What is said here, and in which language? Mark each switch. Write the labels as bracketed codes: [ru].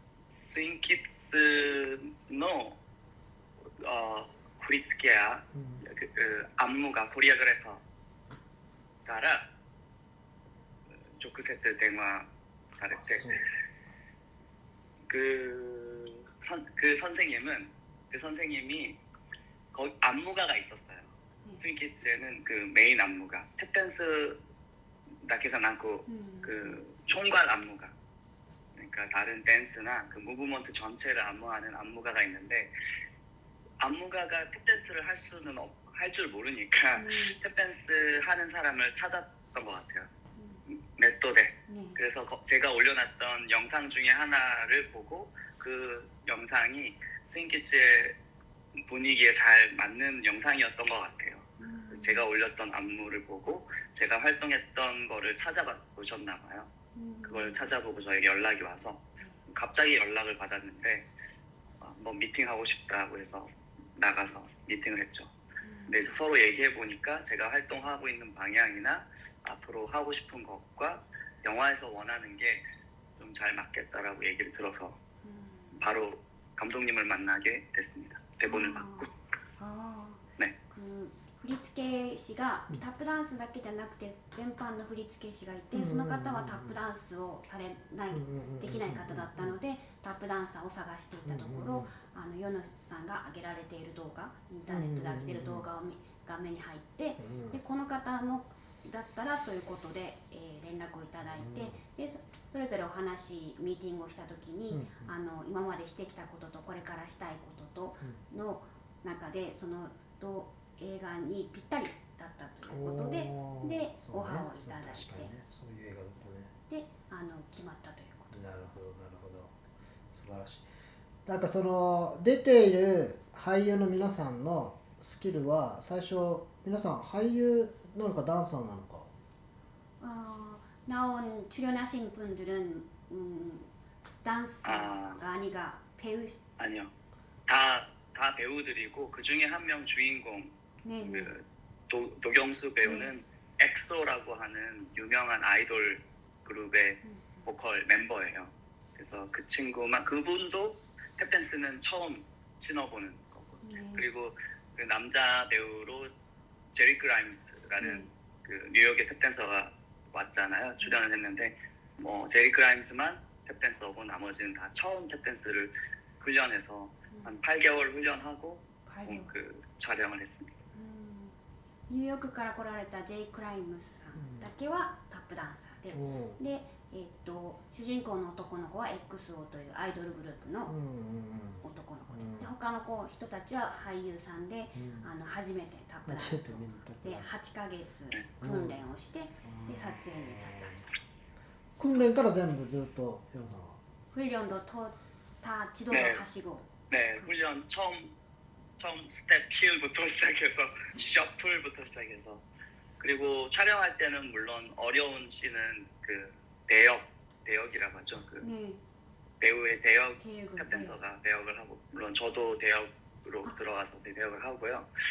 [ja] スインキッズの振り付けや、안무가 코리오그래퍼から直接電話されて、 [ko] 그 선생님이 거기 안무가가 있었어요. 스윙키즈에는 그 메인 안무가, 탭댄스 나게선 않고 그 총괄 안무가, 그러니까 다른 댄스나 그 무브먼트 전체를 안무하는 안무가가 있는데, 안무가가 탭댄스를 할 줄 모르니까 탭댄스 하는 사람을 찾았던 것 같아요. 네또데. 그래서 제가 올려놨던 영상 중에 하나를 보고 그 영상이 스윙키즈의 분위기에 잘 맞는 영상이었던 것 같아요. 제가 올렸던 안무를 보고 제가 활동했던 거를 찾아보셨나 봐요. 그걸 찾아보고 저에게 연락이 와서 갑자기 연락을 받았는데 뭐 미팅하고 싶다고 해서 나가서 미팅을 했죠. 근데 서로 얘기해 보니까 제가 활동하고 있는 방향이나 앞으로 하고 싶은 것과 영화에서 원하는 게 좀 잘 맞겠다라고 얘기를 들어서 바로 감독님을 만나게 됐습니다. 대본을 받고. 네. [ja] 振付師がタップダンスだけじゃなくて全般の振付師がいて、その方はタップダンスをできない方だったので、タップダンサーを探していたところ、ヨノさんが上げられている動画、インターネットで上げている動画が目に入って、でこの方のだったらということで、連絡をいただいて、でそれぞれお話ミーティングをした時に、今までしてきたこととこれからしたいこととの中でその映画にぴったりだったということで、でオファーをいただいて、そういう映画だったね。で決まったということ。なるほどなるほど、素晴らしい。なんかその出ている俳優の皆さんのスキルは最初皆さん俳優なのかダンサーなのか。 [ko] 나온 출연하신 분들은 댄서가 아니가 배우. 아니요. 다 배우들이고 그 중에 한 명 주인공 그 노경수 배우는 엑소라고 하는 유명한 아이돌 그룹의 보컬 멤버예요. 그래서 그 친구만, 그분도 탭댄스는 처음 신어보는 거고. 그리고 그 남자 배우로 제리 그라임스라는 그 뉴욕의 탭댄서가 왔잖아요. 출연을 했는데 뭐 제리 그라임스만 탭댄서고 나머지는 다 처음 탭댄스를 훈련해서 한 8개월 훈련하고 그 촬영을 했습니다. [ja] ニューヨークから来られたジェイ・クライムスさんだけはタップダンサーで、主人公の男の子は XO というアイドルグループの男の子で、他の人たちは俳優さんで、初めてタップダンスをで8ヶ月訓練をして、で撮影に至った訓練から全部ずっとヨンさんは [ko] 훈련도 다 지도를 하시고. 네, 훈련 처음 스텝 힐부터 시작해서 셔플부터 시작해서, 그리고 촬영할 때는 물론 어려운 씬은 그 대역이라고 하죠. 그 배우의 대역 탭댄서가 대역을 하고, 물론 저도 대역으로 들어가서 대역을 하고요.